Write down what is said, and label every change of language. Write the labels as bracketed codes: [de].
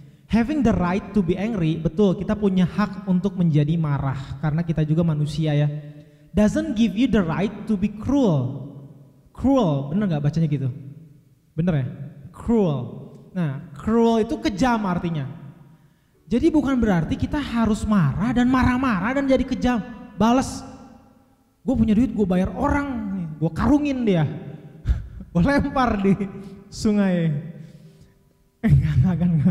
[en] Having the right to be angry, [id] betul, kita punya hak untuk menjadi marah karena kita juga manusia ya. [en] Doesn't give you the right to be cruel. [id] Cruel, bener nggak bacanya gitu? Bener ya? Cruel. Nah, cruel itu kejam artinya. Jadi bukan berarti kita harus marah dan marah-marah dan jadi kejam. Bales. Gue punya duit, gue bayar orang, gue karungin dia. Gue lempar di sungai. Enggak.